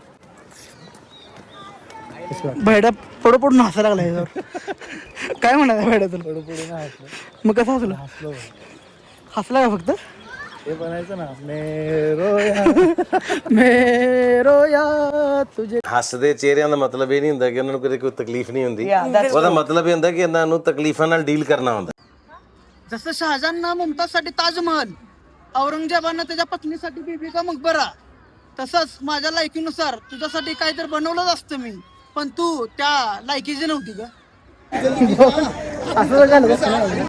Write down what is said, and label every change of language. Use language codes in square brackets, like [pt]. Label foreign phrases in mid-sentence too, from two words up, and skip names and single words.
[mr] भायडा पडू पडून हसायला लागला याच्यावर. काय म्हणाला भायडा तुला? मग कसं हसलं? हसला का फक्त? हे बनायचं ना मेरोया मेरोया तुझे. [pa] ਹੱਸਦੇ ਚਿਹਰਿਆਂ ਦਾ ਮਤਲਬ ਇਹ ਨਹੀਂ ਹੁੰਦਾ ਕਿ ਉਹਨਾਂ ਨੂੰ ਕਦੇ ਕੋਈ ਤਕਲੀਫ ਨਹੀਂ ਹੁੰਦੀ ਉਹਦਾ ਮਤਲਬ ਇਹ ਹੁੰਦਾ ਕਿ ਇਹਨਾਂ ਨੂੰ ਤਕਲੀਫਾਂ ਨਾਲ ਡੀਲ ਕਰਨਾ ਹੁੰਦਾ. [mr] जसं शहाजहाननं मुमताजसाठी ताजमहल, औरंगजेबानं त्याच्या पत्नीसाठी बीबी का मकबरा, तसंच माझ्या लायकीनुसार तुझ्यासाठी काहीतरी बनवलंच असतं मी, पण तू त्या लायकीची नव्हती का? असं झालं कसं?